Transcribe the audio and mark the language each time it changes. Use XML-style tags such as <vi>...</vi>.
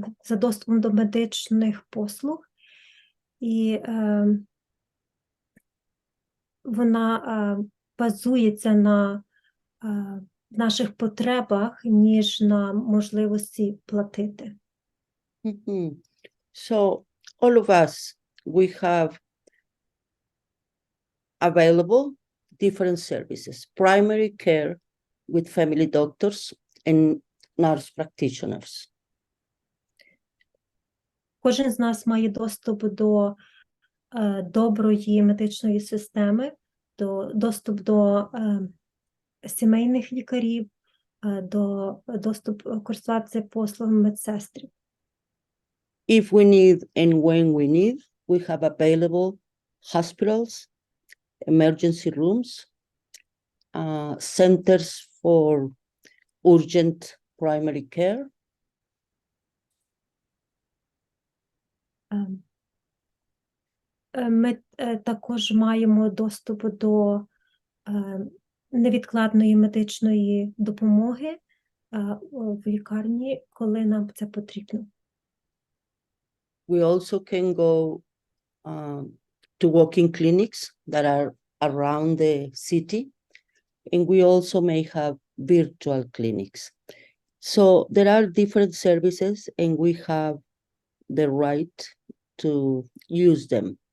<uk>доступом до медичних послуг, і вона базується на наших потребах, ніж на можливості платити.</uk> <en>So all of us, we have available different services, primary care with family doctors and nurse practitioners.</en> <uk>Кожен з нас має доступ до доброї медичної системи, доступ до сімейних лікарів, доступ користуватися послугами медсестрів.</uk> <en>If we need and when we need, we have available hospitals, emergency rooms, centers for urgent primary care.</en> <uk>Ми також маємо доступ до невідкладної медичної допомоги в лікарні, коли нам це потрібно.</uk> <en>We also can go to walk-in clinics that are around the city, and we also may have virtual clinics. So there are different services, and we have the right to use them.</en>